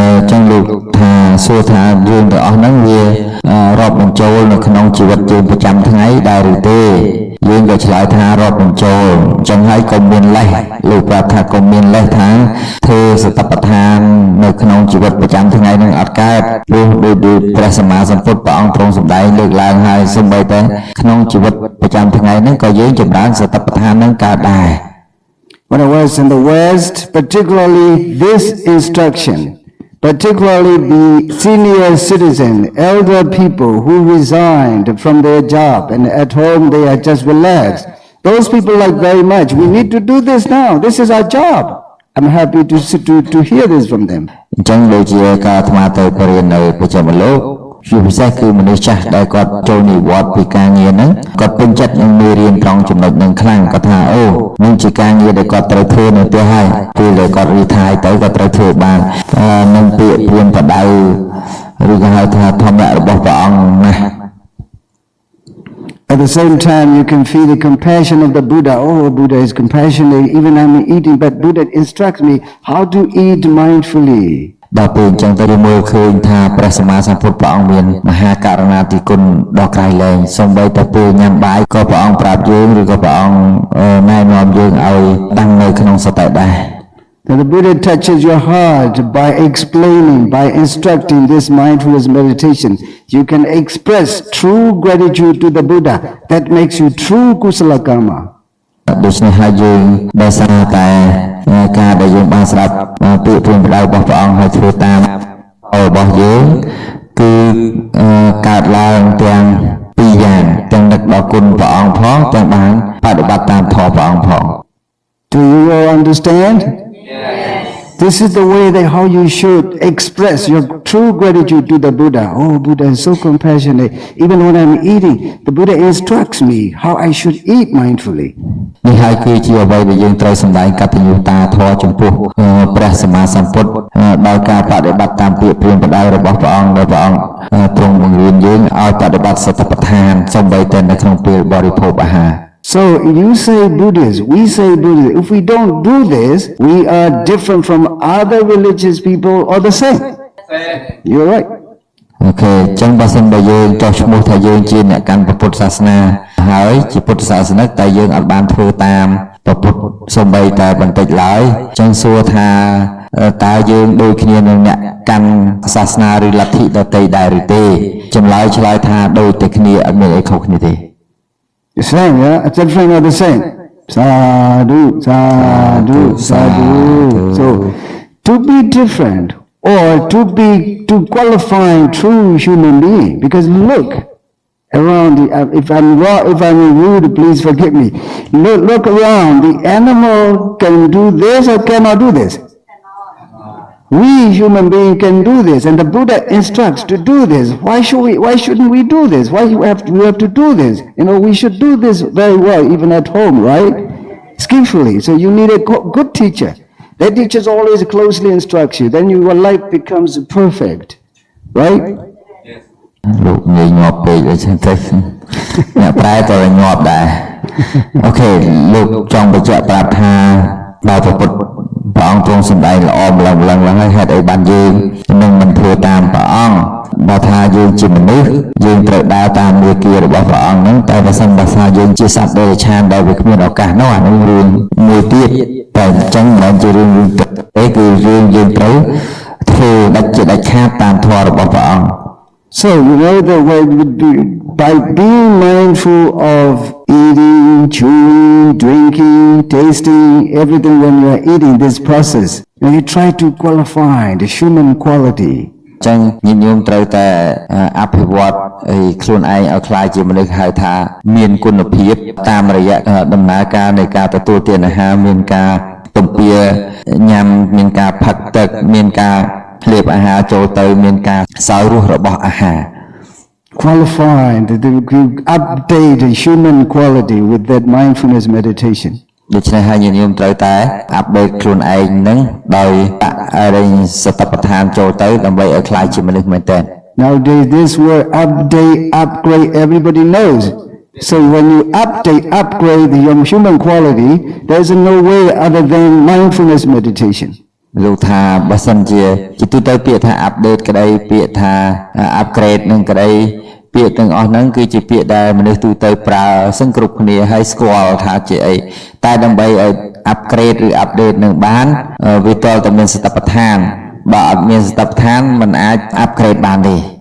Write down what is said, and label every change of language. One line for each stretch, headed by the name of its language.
Khmer: ចឹងលោកថាសួរថាយើងទាំងអស់ហ្នឹងវារាប់បញ្ចូលនៅក្នុងជីវិតយើងប្រចាំថ្ងៃដែរឬទេយើងក៏ឆ្លើយថារាប់បញ្ចូលចឹងហើយក៏មានលេសលោកប្រាប់ថាក៏មានលេសថាធ្វើសតិប្បដ្ឋាននៅក្នុងជីវិតប្រចាំថ្ងៃនឹងអត់កើតព្រោះដោយព្រះសម្មាសម្ពុទ្ធព្រះអង្គទ្រង់សម្ដែងលើកឡើងហើយសូម្បីតែក្នុងជីវិតប្រចាំថ្ងៃហ្នឹងក៏យើងចម្រើនសតិប្បដ្ឋាននឹងកើតដែរ
English: When I was in the West, particularly this instruction, particularly the senior citizen, elder people who resigned from their job and at home they are just relaxed. Those people like very much, we need to do this now. This is our job. I'm happy to hear this from them.
Khmer: អញ្ចឹងដូចជាការអាត្មាទៅបរិញ្ញានៅប្រចាំលោក ជាពិសេសគឺមនុស្សចាស់ដែលគាត់ចូលនិវត្តន៍ពីការងារហ្នឹងគាត់ពេញចិត្តនឹងមេរៀនត្រង់ចំណុចហ្នឹងខ្លាំងគាត់ថាអូនឹងជាការងារដែលគាត់ត្រូវធ្វើនៅផ្ទះហើយពេលដែលគាត់រីថាយទៅគាត់ត្រូវធ្វើបាននឹងពាក្យព្រានបដៅឬក៏ហៅថាធម្មៈរបស់ព្រះអង្គណាស់
English: At the same time, you can feel the compassion of the Buddha. Oh, Buddha is compassionate. Even I'm eating, but Buddha instructs me how to eat mindfully.
Khmer: ដល់ពេលអញ្ចឹងទៅមើលឃើញថាព្រះសម្មាសម្ពុទ្ធព្រះអង្គមានមហាករុណាធិគុណដ៏ក្រៃលែងសូម្បីតែពេលញ៉ាំបាយក៏ព្រះអង្គប្រាប់យើងឬក៏ព្រះអង្គណែនាំយើងឲ្យតាំងនៅក្នុងសតិដែរ
English: That the Buddha touches your heart by explaining, by instructing this mindfulness meditation. You can express true gratitude to the Buddha. That makes you true kusala karma.
Khmer: ដូច្នេះហើយយើងដែលសារតែការដែលយើងបានស្ដាប់ពាក្យព្រានប្រដៅរបស់ព្រះអង្គហើយធ្វើតាមរបស់យើងគឺកើតឡើងទាំងពីរយ៉ាងទាំងនឹកដល់គុណព្រះអង្គផងទាំងបានបដិបត្តិតាមធម៌ព្រះអង្គផង
English: Do you all understand? This is the way that how you should express your true gratitude to the Buddha. Oh, Buddha is so compassionate. Even when I'm eating, the Buddha instructs me how I should eat mindfully.
Khmer: នេះហើយគឺជាអ្វីដែលយើងត្រូវសម្ដែងកតញ្ញូតាធម៌ចំពោះព្រះសម្មាសម្ពុទ្ធដោយការបដិបត្តិតាមពាក្យព្រានប្រដៅរបស់ព្រះអង្គដែលព្រះអង្គទ្រង់បង្រៀនយើងឲ្យបដិបត្តិសតិប្បដ្ឋានសូម្បីតែនៅក្នុងពេលបរិភោគអាហារ
English: So you say Buddhist, we say Buddhist. If we don't do this, we are different from other religious people or the same. You're right.
Khmer: អូខេអញ្ចឹងបើសិនបើយើងចោះឈ្មោះថាយើងជាអ្នកកាន់ពុទ្ធសាសនាហើយជាពុទ្ធសាសនិកតែយើងអត់បានធ្វើតាមពុទ្ធសូម្បីតែបន្តិចឡើយអញ្ចឹងសួរថាតើយើងដូចគ្នានឹងអ្នកកាន់សាសនាឬលទ្ធិដទៃដែរឬទេចម្លើយឆ្លើយថាដូចតែគ្នាអត់មានអីខុសគ្នាទេ
English: The same, yeah? It's different or the same? Sadhu, sadhu, sadhu. So, to be different or to qualify true human being, because look around, if I'm rude, please forgive me. Look around, the animal can do this or cannot do this. We human beings can do this, and the Buddha instructs to do this. Why shouldn't we do this? Why we have to do this? You know, we should do this very well, even at home, right? Skillfully. So you need a good teacher. That teacher always closely instructs you. Then your life becomes perfect, right?
Khmer: លោកងាយងាប់ពេកអញ្ចឹងទៅអ្នកប្រែក៏ងាប់ដែរអូខេលោកចង់បញ្ជាក់ប្រាប់ថាដល់ពុទ្ធព្រះអង្គទ្រង់សម្ដែងល្អម្លឹងហើយហេតុអីបានយើងនឹងមិនធ្វើតាមព្រះអង្គបើថាយើងជាមនុស្សយើងត្រូវដើរតាមមាគ៌ារបស់ព្រះអង្គហ្នឹងតែបើសិនបើថាយើងជាសត្វដេរឆានដែលវាគ្មានឱកាសនោះអានោះរឿងមួយទៀតតែអញ្ចឹងមិនជារឿងទេគឺយើងត្រូវធ្វើដាច់ខាតតាមធម៌របស់ព្រះអង្គ
English: So, you know, the way would be by being mindful of eating, chewing, drinking, tasting, everything when you are eating this process. And you try to qualify the human quality.
Khmer: ចឹងញាតិញោមត្រូវតែអភិវឌ្ឍខ្លួនឯងឲ្យក្លាយជាមនុស្សហៅថាមានគុណភាពតាមរយៈដំណើរការនៃការទទួលទានអាហារមានការទំពាញ៉ាំមានការផឹកទឹកមានការលេបអាហារចូលទៅមានការសោយរសរបស់អាហារ
English: Qualify, update the human quality with that mindfulness meditation.
Khmer: ដូច្នេះហើយញាតិញោមត្រូវតែអាប់ដេតខ្លួនឯងនឹងដោយសតិប្បដ្ឋានចូលទៅដើម្បីឲ្យក្លាយជាមនុស្សមែនទែន
English: Nowadays this word update, upgrade, everybody knows. So when you upgrade your human quality, there is no way other than mindfulness meditation.
Khmer: លោកថាបើសិនជាទូទៅពាក្យថា update ក្តីពាក្យថា upgrade នឹងក្តីពាក្យទាំងអស់ហ្នឹងគឺជាពាក្យដែលមនុស្សទូទៅប្រើសឹងគ្រប់គ្នាហើយស្គាល់ថាជាអីតែដើម្បីឲ្យ upgrade ឬ update នឹងបានវាតតែមានសតិប្បដ្ឋានបើអត់មានសតិប្បដ្ឋានมันអាច upgrade បានទេ